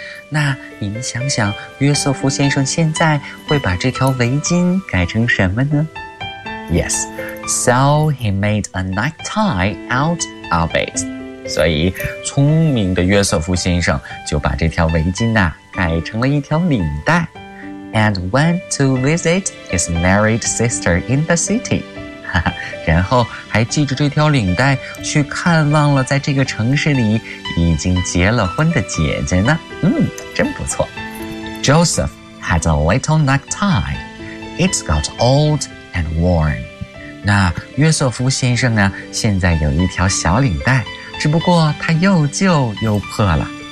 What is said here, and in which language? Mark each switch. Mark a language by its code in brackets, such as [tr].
[zh] 那您想想，约瑟夫先生现在会把这条围巾改成什么呢？ [en] Yes, so he made a necktie out of it. [zh] 所以聪明的约瑟夫先生就把这条围巾啊改成了一条领带。 [en] And went to visit his married sister in the city. [zh] 然后还系着这条领带去看望了在这个城市里已经结了婚的姐姐呢。真不错。 [en] Joseph had a little necktie. It got old and worn. [zh] 那约瑟夫先生呢，现在有一条小领带，只不过它又旧又破了。